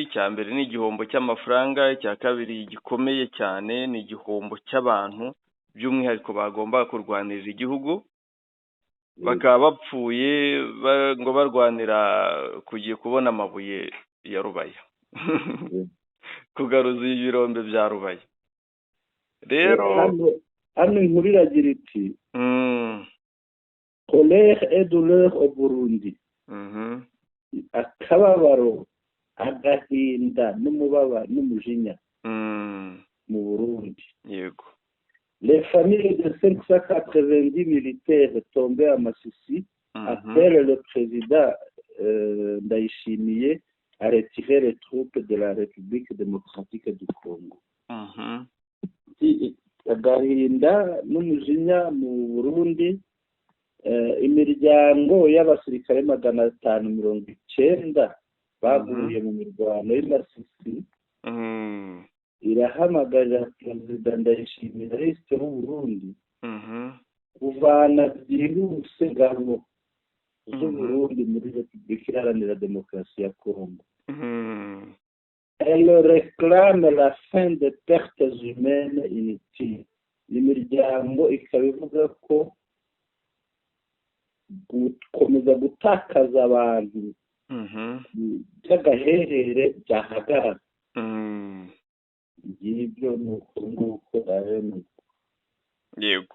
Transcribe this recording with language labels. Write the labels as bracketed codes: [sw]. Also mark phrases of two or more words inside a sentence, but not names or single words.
[rw] icya mbere ni igihombo cy'amafaranga, icya kabiri gikomeye cyane ni igihombo cy'abantu by'umwihariko bagomba kurwanirira igihugu, bakaba bapfuye ngo barwanira kugiye kubona amabuye ya Rubaya kugaruza ibirombe bya Rubaya. rero hano inkuru iragira iti [fr] colère et douleur au Burundi. [rw] akababaro, agahinda n'umubabaro n'umujinya mu Burundi. yego [fr] les familles de 590 militaires tombés à Masisi appellent le président Ndayishimiye à retirer les troupes de la République démocratique du Congo. [rw] agahinda n'umujinya mu Burundi imiryango y'abasirikare 590 baguye mu mirwano y'Imasisi irahamagarira perezida Ndayishimiye Evariste w'u Burundi kuvana byihuse ingabo z'u Burundi muri Repubulika Iharanira Demokarasi ya Congo. [fr] Elle réclame la fin des pertes humaines inutiles. [rw] Imiryango ikaba ivuga ko gukomeza gutakaza abantu by'agaherere byahagarara. Ngibyo ni uko nguko yego.